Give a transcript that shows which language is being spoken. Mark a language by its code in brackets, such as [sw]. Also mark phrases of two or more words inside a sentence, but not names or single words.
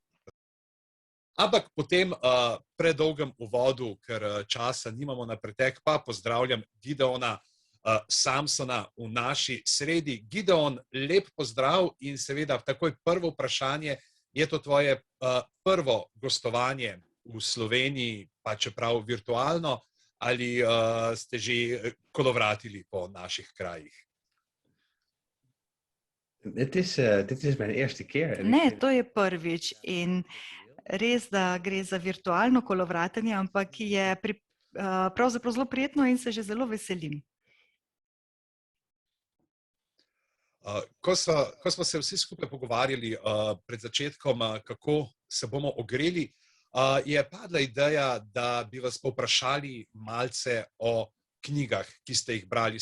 [sl] Ampak po tem predolgem uvodu, ker časa nimamo na pretek, pa pozdravljam Gideona Samsona v naši sredi. Gideon, lep pozdrav in seveda takoj prvo vprašanje, je to tvoje prvo gostovanje v Sloveniji, pa čeprav virtualno, ali ste že kolovratili po naših krajih? [nl] Dit is mijn eerste keer. [sl] Ne, to je prvič in res, da gre za virtualno kolovratenje, ampak je pravzaprav zelo prijetno in se že zelo veselim. Ko smo se vsi skupaj pogovarjali pred začetkom, kako se bomo ogreli, je padla ideja, da bi vas povprašali malce o knjigah, ki ste jih brali.